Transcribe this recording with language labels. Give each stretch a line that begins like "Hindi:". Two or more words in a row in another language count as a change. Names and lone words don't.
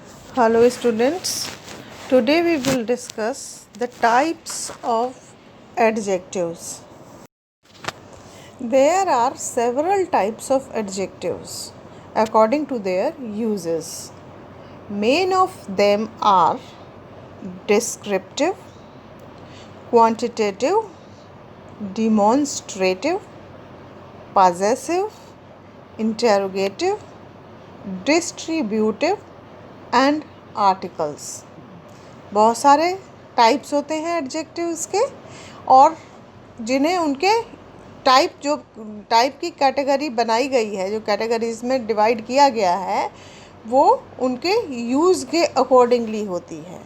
English: Hello students, today we will discuss the types of adjectives. There are several types of adjectives according to their uses. Main of them are descriptive, quantitative, demonstrative, possessive, interrogative, distributive and articles.
Hindi: बहुत सारे टाइप्स होते हैं एडजेक्टिव्स के, और जिन्हें उनके टाइप की कैटेगरी बनाई गई है, जो कैटेगरीज में डिवाइड किया गया है, वो उनके यूज़ के अकॉर्डिंगली होती है।